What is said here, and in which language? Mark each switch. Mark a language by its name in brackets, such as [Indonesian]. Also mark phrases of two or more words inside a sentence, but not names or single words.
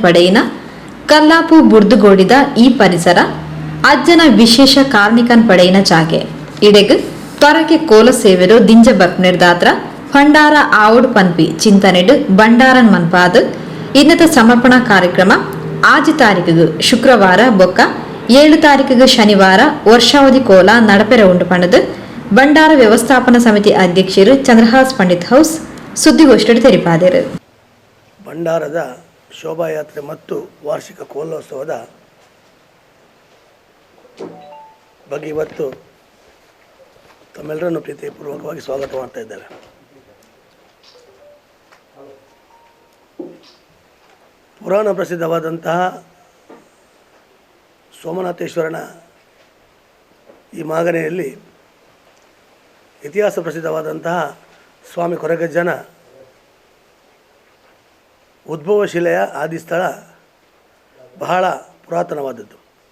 [Tulu] ಪಡೆಯಿನ ಕಲ್ಲಾಪು ಬುರ್ದುಗೋಡಿದ ಈ ಪರಿಸರ ಅಜ್ಜನ ವಿಶೇಷ ಕಾರ್ಮಿಕನ್ ಪಡೆಯಿನ ಜಾಗೆ ಇಡೆಗ್ ತೊರಕೆ ಕೋಲ ಸೇವೆರು ದಿಂಜ ಬರ್ಪುನಿರ್ದಾತ್ರ ಭಂಡಾರ ಆವುಡ್ ಪನ್ಪಿ ಚಿಂತನೆಡು ಬಂಡಾರನ್ ಮನ್ಪಾದ್ ಇನ್ನತ ಸಮರ್ಪಣಾ ಕಾರ್ಯಕ್ರಮ ಆಜಿ ತಾರೀಕಿಗೆ ಶುಕ್ರವಾರ ಬೊಕ್ಕ 7 ತಾರೀಕಿಗೆ ಶನಿವಾರ ವರ್ಷಾವಧಿ ಕೋಲ ನಡಪೆರ ಉಂಡು ಪಣದು ಬಂಡಾರ ವ್ಯವಸ್ಥಾಪನಾ ಸಮಿತಿ ಅಧ್ಯಕ್ಷರು ಚಂದ್ರಹಾಸ್ ಪಂಡಿತ್ ಹೌಸ್ ಸುದ್ದಿಗೋಷ್ಠಿಯಲ್ಲಿ ತೆರಿಪಾದರು. [Kannada] ಭಂಡಾರದ ಶೋಭಾಯಾತ್ರೆ ಮತ್ತು ವಾರ್ಷಿಕ ಕೋಲೋತ್ಸವದ ಬಗ್ಗೆ ಇವತ್ತು ತಮ್ಮೆಲ್ಲರನ್ನು ಪ್ರೀತಿಪೂರ್ವಕವಾಗಿ ಸ್ವಾಗತ ಮಾಡ್ತಾ ಇದ್ದೇವೆ. ಪುರಾಣ ಪ್ರಸಿದ್ಧವಾದಂತಹ ಸೋಮನಾಥೇಶ್ವರನ ಈ ಮಾಗನೆಯಲ್ಲಿ ಇತಿಹಾಸ ಪ್ರಸಿದ್ಧವಾದಂತಹ ಸ್ವಾಮಿ ಕೊರಗಜ್ಜನ ಉದ್ಭವ ಶಿಲೆಯ ಆದಿಸ್ಥಳ ಬಹಳ ಪುರಾತನವಾದದ್ದು.